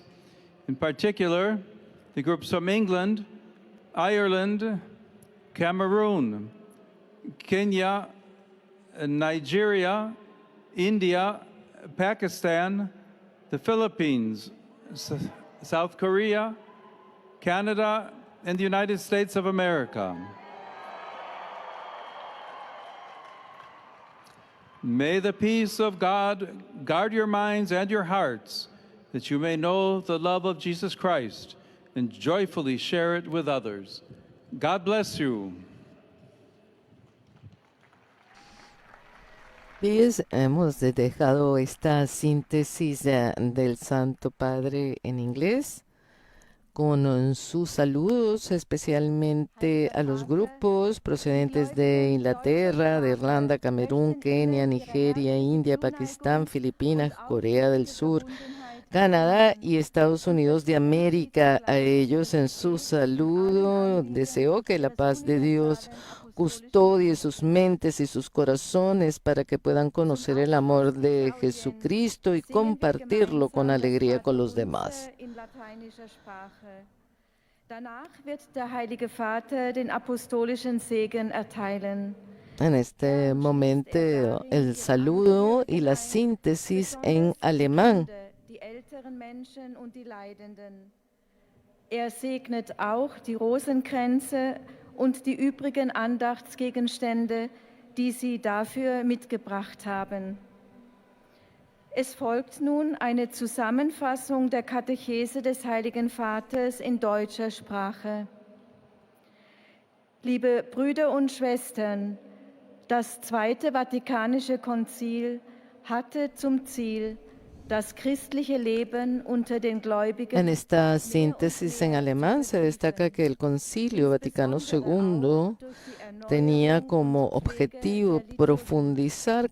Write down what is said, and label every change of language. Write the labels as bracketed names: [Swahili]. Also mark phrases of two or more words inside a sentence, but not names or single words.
[English] In particular, the groups from England, Ireland, Cameroon, Kenya, Nigeria, India, Pakistan, the Philippines, South Korea, Canada, and the United States of America. May the peace of God guard your minds and your hearts, that you may know the love of Jesus Christ and joyfully share it with others. God bless you. [Spanish] Pues hemos dejado esta síntesis del Santo Padre en inglés con sus saludos especialmente a los grupos procedentes de Inglaterra, de Irlanda, Camerún, Kenia, Nigeria, India, Pakistán, Filipinas, Corea del Sur, Canadá y Estados Unidos de América. A ellos en su saludo deseo que la paz de Dios custodie sus mentes y sus corazones para que puedan conocer el amor de Jesucristo y compartirlo con alegría con los demás. [German] Danach wird der Heilige Vater den apostolischen Segen erteilen. [Spanish] En este momento el saludo y la síntesis en alemán. [German] Die älteren Menschen und die Leidenden. Segnet auch die Rosenkränze und die übrigen Andachtsgegenstände, die Sie dafür mitgebracht haben. Es folgt nun eine Zusammenfassung der Katechese des Heiligen Vaters in deutscher Sprache. Liebe Brüder und Schwestern, das Zweite Vatikanische Konzil hatte zum Ziel, das christliche Leben unter den Gläubigen. [Spanish] En esta síntesis en alemán se destaca que el Concilio Vaticano II tenía como objetivo profundizar